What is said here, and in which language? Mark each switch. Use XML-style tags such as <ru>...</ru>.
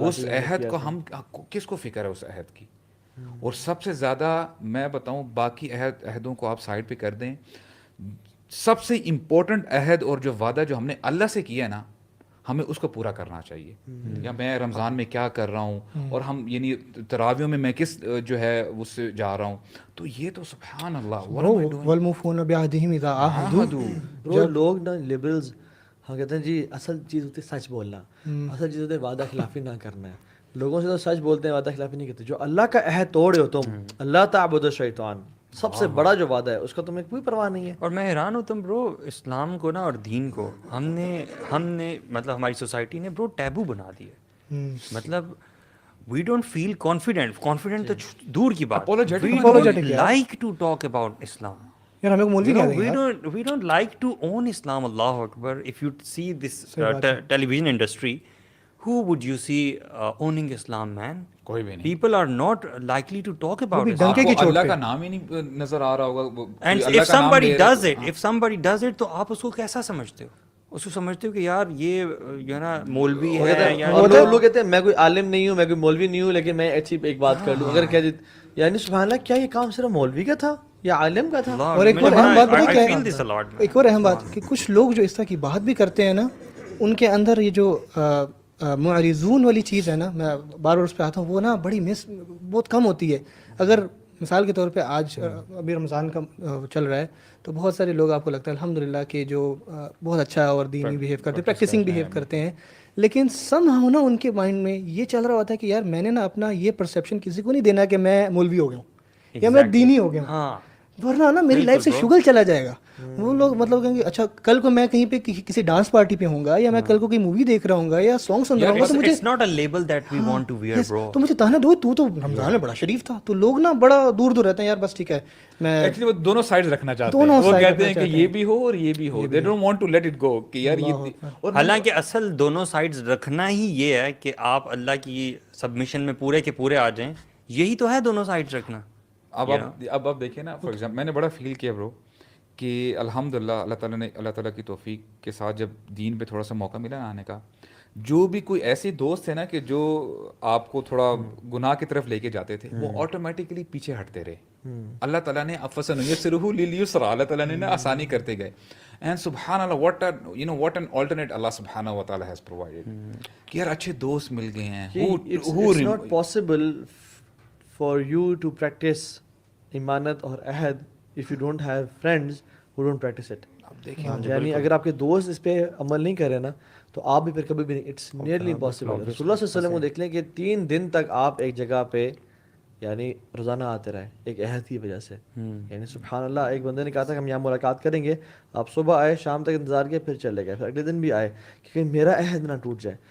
<ur>اس عہد کو ہم کس کو فکر ہے اس عہد کی. اور سب سے زیادہ میں بتاؤں باقی عہدوں کو آپ سائڈ پہ کر دیں, سب سے امپورٹنٹ عہد اور جو وعدہ جو ہم نے اللہ سے کیا ہے نا ہمیں اس کو پورا کرنا چاہیے. یا میں رمضان میں کیا کر رہا ہوں, اور ہم یعنی تراویوں میں میں کس جو ہے اس سے جا رہا ہوں, تو یہ تو سبحان اللہ.</ur> <ar>والموفون بعہدہم اذا عاہدوا.</ar> <ur>لوگ نا لبرلز ہم کہتے ہیں جی اصل چیز ہوتی ہے سچ بولنا, اصل چیز ہوتی ہے وعدہ خلافی نہ کرنا ہے. لوگوں سے تو سچ بولتے ہیں, وعدہ خلافی نہیں کرتے. جو اللہ کا عہد توڑے ہو تم, اللہ</ur> <ar>تعبدوا الشیطان,</ar> <ur>سب سے بڑا جو وعدہ ہے اس کا تمہیں کوئی پرواہ نہیں ہے. اور میں حیران ہوں تم برو, اسلام کو نا اور دین کو ہم نے مطلب ہماری سوسائٹی نے برو ٹیبو بنا دیا.</ur> <en>مطلب we don't feel confident</en> <ur>تو دور کی بات,</ur> <en>We don't like to talk about اسلام.</en> <ur>یار ہمیں مولوی کہہ دیں گے,</ur> <en>we don't like to own Islam. Allahu Akbar. If you see this television industry, who would you see owning Islam, man?</en> <ur>کوئی بھی نہیں.</ur> <en>People are not likely to talk about it.</en> <ur>ڈنکے کی چوٹ اللہ پہ کا نام ہی نہیں نظر آ رہا ہوگا.</ur> <en>And if somebody does it,</en> <ur>تو آپ اس کو کیسا سمجھتے ہو؟ اس کو سمجھتے ہو کہ یار یہ جو ہے نا مولوی ہے, اور لوگ کہتے ہیں میں کوئی عالم نہیں ہوں, میں کوئی مولوی نہیں ہوں, لیکن میں اچھی ایک بات کر لوں. اگر کہہ دیتے یعنی سبحان اللہ, کیا یہ کام صرف مولوی کا تھا یا عالم کا تھا؟ اور ایک اور اہم بات پتہ کیا ہے, ایک اور اہم بات کہ کچھ لوگ جو اس طرح کی بات بھی کرتے ہیں نا, ان کے اندر یہ جو معرضون والی چیز ہے نا, میں بار بار اس پہ آتا ہوں, وہ نا بڑی بہت کم ہوتی ہے. اگر مثال کے طور پہ آج ابھی رمضان کا چل رہا ہے تو بہت سارے لوگ آپ کو لگتا ہے الحمدللہ کہ جو بہت اچھا اور دینی بیہیو کرتے ہیں, پریکٹسنگ بیہیو کرتے ہیں, لیکن</ur> <en>somehow</en> <ur>نا ان کے مائنڈ میں یہ چل رہا ہوتا ہے کہ یار میں نے نا اپنا یہ پرسیپشن کسی کو نہیں دینا کہ میں مولوی ہو گیا ہوں یا میں دینی ہو گیا ہوں, ہاں, ورنہ نا میری لائف سے شغل چلا جائے گا. وہ لوگ مطلب کہیں گے اچھا کل کو میں کہیں پہ کسی ڈانس پارٹی پہ ہوں گا یا میں کل کو کوئی مووی دیکھ رہا ہوں گا یا سانگ سن رہا ہوں گا تو مجھے</ur> <en>it's not a label that we want to wear, bro.</en> <ur>تو مجھے تانا دو تو رمضان میں بڑا شریف تھا. تو لوگ نا بڑا دور دور رہتے ہیں, یار بس ٹھیک ہے میں ایکچولی وہ دونوں سائڈز رکھنا چاہتے ہیں, وہ کہتے ہیں کہ یہ بھی ہو اور یہ بھی ہو,</ur> <en>they don't want to let it go</en> <ur>کہ یار یہ. حالانکہ اصل دونوں سائڈز رکھنا ہی یہ ہے کہ آپ اللہ کی سبمیشن میں پورے کے پورے آ جائیں, یہی تو ہے دونوں سائڈز رکھنا. اب آپ دیکھیں نا,</ur> <en>for example</en> <ur>میں نے بڑا فیل کیا برو کہ الحمدللہ اللہ تعالیٰ کی توفیق کے ساتھ جب دین پہ تھوڑا سا موقع ملا نا آنے کا, جو بھی کوئی ایسے دوست ہیں نا کہ جو آپ کو تھوڑا گناہ کی طرف لے کے جاتے تھے, وہ آٹومیٹکلی پیچھے ہٹتے رہے. اللہ تعالیٰ نے</ur> <ar>فَسَنُيَسِّرُهُ لِلْيُسْرَىٰ,</ar> <ur>اللہ تعالیٰ نے نا آسانی کرتے گئے.</ur> <en>and سبحان اللہ, what an alternate Allah سبحانہ و تعالیٰ has provided</en> <ur>کہ یار اچھے دوست مل گئے ہیں.</ur> <en>It's not possible for you to practice</en> <ur>ایمانت اور عہد</ur> <en>if you don't have friends who don't practice it.</en> <ur>یعنی اگر آپ کے دوست اس پہ عمل نہیں کرے نا تو آپ بھی پھر کبھی بھی نہیں,</ur> <en>It's nearly impossible.</en> <ur>رسول اللہ صلی اللہ علیہ وسلم کو دیکھ لیں کہ 3 دن تک آپ ایک جگہ پہ یعنی روزانہ آتے رہے ایک عہد کی وجہ سے. یعنی سبحان اللہ, ایک بندے نے کہا تھا کہ ہم یہاں ملاقات کریں گے, آپ صبح آئے, شام تک انتظار کیا, پھر چلے گئے, پھر اگلے دن بھی آئے کہ کہیں میرا عہد نہ ٹوٹ جائے.</ur>